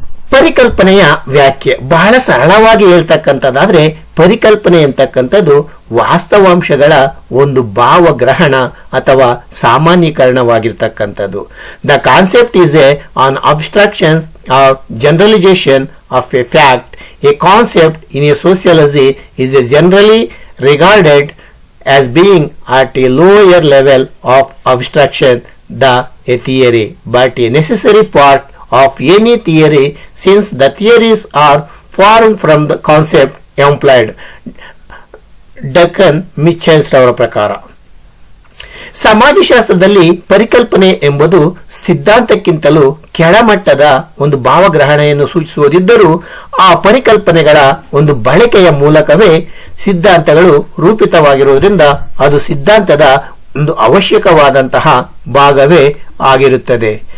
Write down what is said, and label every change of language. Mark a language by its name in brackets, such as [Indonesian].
[Kannada] ಪರಿಕಲ್ಪನೆಯ ವ್ಯಾಖ್ಯೆ ಬಹಳ ಸರಳವಾಗಿ ಹೇಳ್ತಕ್ಕಂಥದ್ದಾದ್ರೆ, ಪರಿಕಲ್ಪನೆ ಎಂತಕ್ಕಂಥದ್ದು ವಾಸ್ತವಾಂಶಗಳ ಒಂದು ಭಾವಗ್ರಹಣ ಅಥವಾ ಸಾಮಾನ್ಯೀಕರಣವಾಗಿರ್ತಕ್ಕಂಥದ್ದು. [English] The concept is an abstraction or generalisation of a fact. A concept in a sociology is a generally regarded as being at a lower level of abstraction than a theory, but a necessary part of any theory, since the theories are formed from the concept employed. [Kannada] ಡಕನ್ Michels ಅವರ ಪ್ರಕಾರ ಸಮಾಜಶಾಸ್ತ್ರದಲ್ಲಿ ಪರಿಕಲ್ಪನೆ ಎಂಬುದು ಸಿದ್ಧಾಂತಕ್ಕಿಂತಲೂ ಕೆಳಮಟ್ಟದ ಒಂದು ಭಾವಗ್ರಹಣೆಯನ್ನು ಸೂಚಿಸುವುದಿದ್ದರೂ ಆ ಪರಿಕಲ್ಪನೆಗಳ ಒಂದು ಬಳಕೆಯ ಮೂಲಕವೇ ಸಿದ್ಧಾಂತಗಳು ರೂಪಿತವಾಗಿರುವುದರಿಂದ ಅದು ಸಿದ್ಧಾಂತದ ಒಂದು ಅವಶ್ಯಕವಾದಂತಹ ಭಾಗವೇ ಆಗಿರುತ್ತದೆ.